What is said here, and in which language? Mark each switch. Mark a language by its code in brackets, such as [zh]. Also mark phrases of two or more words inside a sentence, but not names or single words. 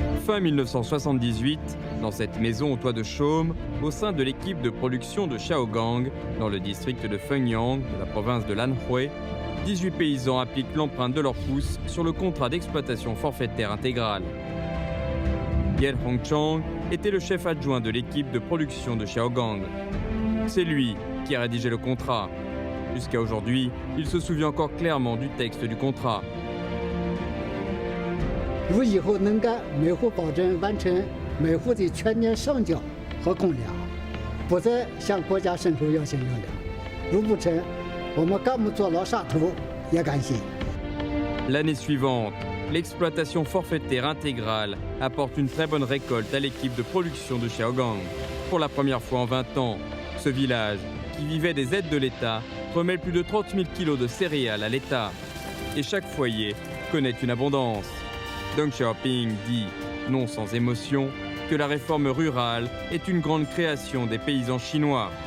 [fr] Fin 1978, dans cette maison au toit de chaume, au sein de l'équipe de production de Shaogang, dans le district de Fenyang, de la province de Lanhui, 18 paysans appliquent l'empreinte de leur pouce sur le contrat d'exploitation forfaitaire intégrale. Yen Hongchang était le chef adjoint de l'équipe de production de Shaogang. C'est lui qui a rédigé le contrat. Jusqu'à aujourd'hui, il se souvient encore clairement du texte du contrat. [zh] 如以后能干，每户保证完成每户的全年上缴和公粮，不再向国家伸出要求用粮。如不成，我们干部坐牢杀头也甘心。 [fr] L'année suivante, l'exploitation forfaitaire intégrale apporte une très bonne récolte à l'équipe de production de Shaogang. Pour la première fois en 20 ans, ce village, qui vivait des aides de l'État, remet plus de 30 000 kilos de céréales à l'État. Et chaque foyer connaît une abondance. Deng Xiaoping dit, non sans émotion, que la réforme rurale est une grande création des paysans chinois.